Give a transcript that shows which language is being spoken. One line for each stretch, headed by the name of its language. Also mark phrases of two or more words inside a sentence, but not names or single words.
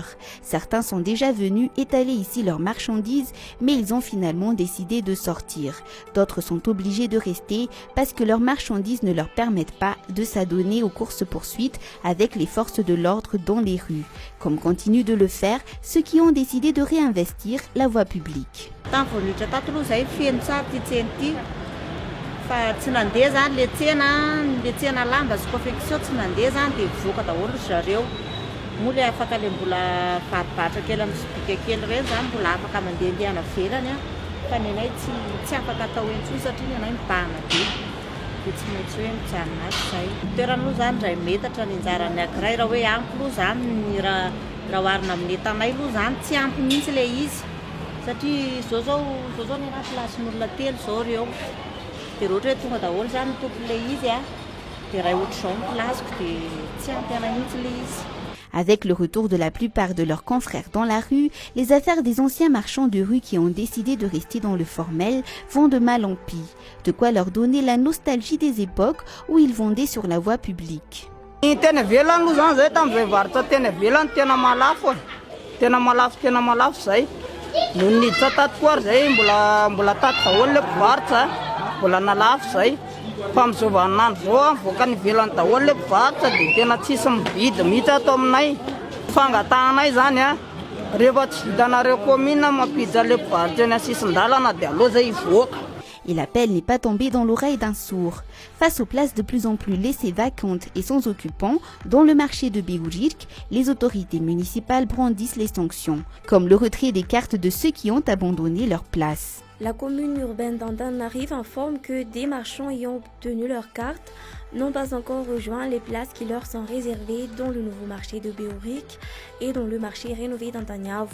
French: Certains sont déjà venus étaler ici leurs marchandises, mais ils ont finalement décidé de sortir. D'autres sont obligés de rester parce que leurs marchandises ne leur permettent pas de s'adonner aux courses-poursuites avec les forces de l'ordre dans les rues, comme continuent de le faire ceux qui ont décidé de réinvestir la voie publique.
Malagasy: Fa tsy nandeha zany le tsena lamba sy confection tsy nandeha zany dia voaka daholo zareo. Moa le afaka le mbola varibatra kely amin'ny sobika kely ireny zany mbola afaka mandehandeha any ivelany fa ny anay tsy afaka atao intsony satria ny anay mibahana be dia tsy maintsy hoe mijanona azy izay. Toerana aloha zany indray metatra ny anjarany anankiray raha hoe ampy aloha zany raha oharina amin'ny etanay aloha zany tsy ampy mihitsy le izy satria zao ny anaty plasin'olona telo zao reo.
French: Avec le retour de la plupart de leurs confrères dans la rue, les affaires des anciens marchands de rue qui ont décidé de rester dans le formel vont de mal en pis, de quoi leur donner la nostalgie des époques où ils vendaient sur la voie publique.
Malagasy: Mbola nalafo zay fa amin'izao vaninandro zao avoaka ny ivelany daholo le mpivarotra dia tena tsisy mividy mihitsy ato aminay. Fangatahanay zany rehefa tsy vitanareo commune mampiditra le mpivarotra eny an-sisin-dalana dia aleo zay hivoaka.
French: Et l'appel n'est pas tombé dans l'oreille d'un sourd. Face aux places de plus en plus laissées vacantes et sans occupants, dans le marché de Beoririka, les autorités municipales brandissent les sanctions, comme le retrait des cartes de ceux qui ont abandonné leur place. La commune urbaine d'Antananarivo informe que des marchands ayant obtenu leur carte n'ont pas encore rejoint les places qui leur sont réservées dans le nouveau marché de Beoririka et dans le marché rénové d'Antananarivo.